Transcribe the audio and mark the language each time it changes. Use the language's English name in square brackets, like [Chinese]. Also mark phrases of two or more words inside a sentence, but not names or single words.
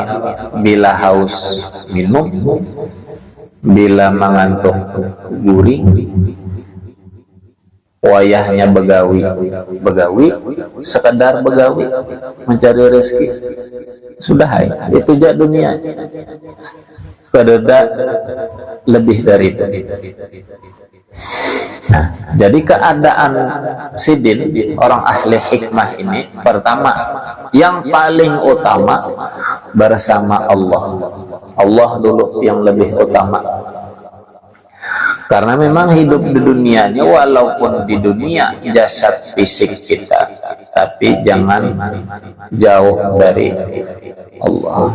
[Banjar] Bila haus minum, bila mengantuk gurih, wayahnya begawi, sekedar begawi mencari rezeki, sudah hai, itu aja dunia. Kededa lebih dari itu. [Indonesian] Nah, jadi keadaan Sidin, orang ahli hikmah ini, pertama, yang paling utama bersama Allah. Allah dulu yang lebih utama. Karena memang hidup di dunia ini, walaupun di dunia jasad fisik kita, tapi jangan jauh dari Allah.